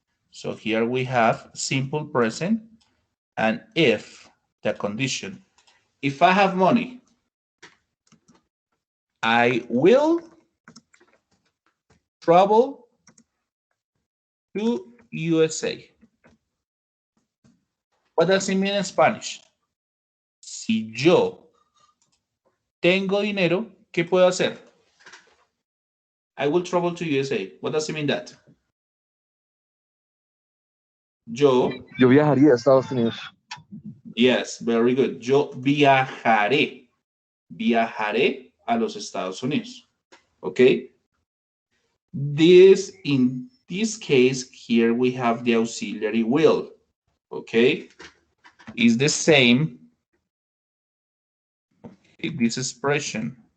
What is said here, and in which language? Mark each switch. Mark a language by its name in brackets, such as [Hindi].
[English] So here we have simple present and if, the condition. If I have money, I will travel to USA. What does it mean in Spanish? [Spanish] Si yo tengo dinero, ¿qué puedo hacer? [English] I will travel to USA. What does it mean that? [Spanish] Yo, Yo viajaría a Estados Unidos. [English] yes, very good. [Spanish] Yo viajaré. Viajaré a los Estados Unidos. [English] Okay. This, in this case, here we have the auxiliary will. Okay. Is the same. This expression.